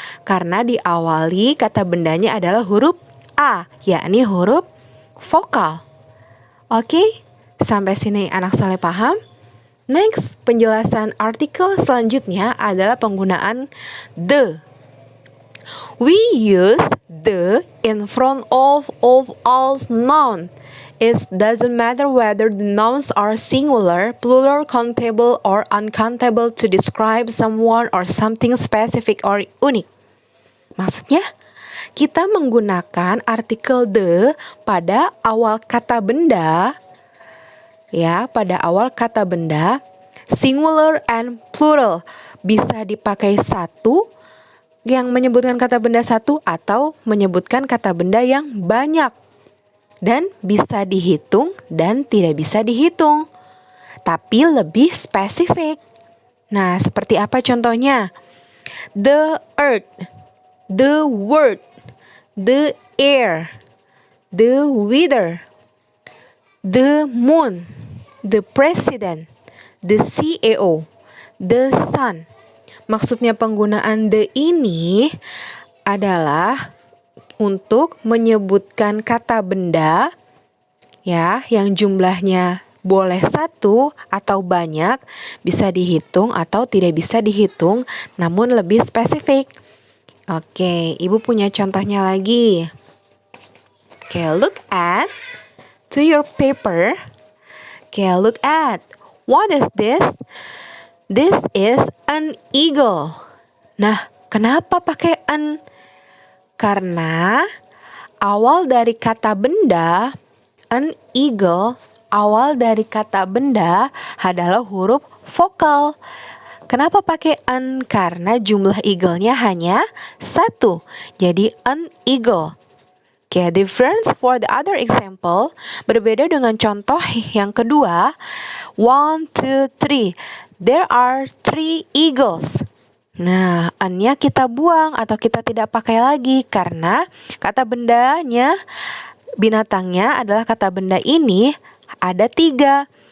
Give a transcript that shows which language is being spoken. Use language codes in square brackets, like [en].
[id] Karena diawali kata bendanya adalah huruf A, yakni huruf vokal. Oke, sampai sini anak soleh paham? Next, penjelasan artikel selanjutnya adalah penggunaan the. [en] We use the in front of all nouns. It doesn't matter whether the nouns are singular, plural, countable, or uncountable to describe someone or something specific or unique. [id] Maksudnya, kita menggunakan artikel the pada awal kata benda, ya, pada awal kata benda, [en] singular and plural. [id] Bisa dipakai satu yang menyebutkan kata benda satu atau menyebutkan kata benda yang banyak. Dan bisa dihitung dan tidak bisa dihitung. Tapi lebih spesifik. Nah, seperti apa contohnya? [en] The earth, the word, the air, the weather, the moon, the president, the CEO, the sun. [id] Maksudnya penggunaan the ini adalah untuk menyebutkan kata benda ya yang jumlahnya boleh satu atau banyak, bisa dihitung atau tidak bisa dihitung, namun lebih spesifik. Oke, Ibu punya contohnya lagi. [en] Oke, look at to your paper. Oke, look at. What is this? This is an eagle. [id] Nah, kenapa pakai an? Karena awal dari kata benda, an eagle, awal dari kata benda adalah huruf vokal. Kenapa pakai an? Karena jumlah eagle-nya hanya satu. Jadi an eagle. [en] Okay, difference for the other example. [id] Berbeda dengan contoh yang kedua. 1, 2, 3. [en] There are 3 eagles. [id] Nah, an-nya kita buang atau kita tidak pakai lagi karena kata bendanya, binatangnya adalah kata benda ini ada 3.